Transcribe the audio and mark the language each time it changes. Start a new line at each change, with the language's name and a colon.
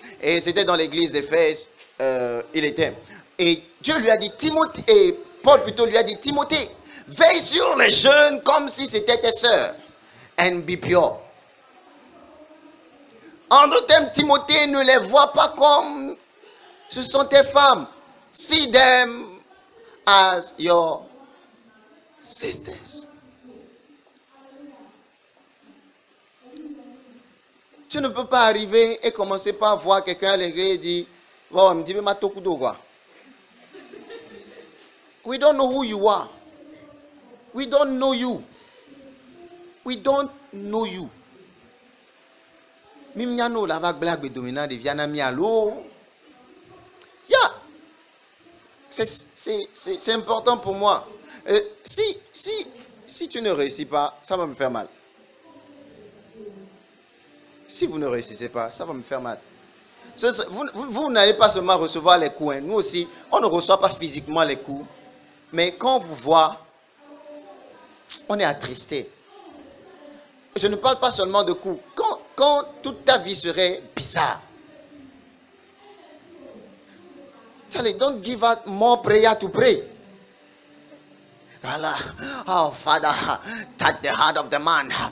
French: Et c'était dans l'église d'Éphèse, il était. Et Dieu lui a dit, Timothée, et Paul plutôt lui a dit, Timothée, veille sur les jeunes comme si c'était tes sœurs.
English: And be pure.
French: En d'autres termes, Timothée, ne les voit pas comme ce sont tes femmes.
English: See them as your sisters.
French: Tu ne peux pas arriver et commencer par voir quelqu'un à l'église et dire, bon, me dit, mais ma tokudo quoi.
English: We don't know who you are. We don't know you. We don't know you. Mimiano la vague blague dominant de Viana Mialo. Yeah.
French: C'est important pour moi. Si tu ne réussis pas, ça va me faire mal. Si vous ne réussissez pas, ça va me faire mal. Vous n'allez pas seulement recevoir les coups. Hein. Nous aussi, on ne reçoit pas physiquement les coups. Mais quand on vous voit, on est attristé. Je ne parle pas seulement de coups. Quand toute ta vie serait bizarre.
English: Charlie, don't give us more prayer to pray. Oh, Father, touch the heart of the man.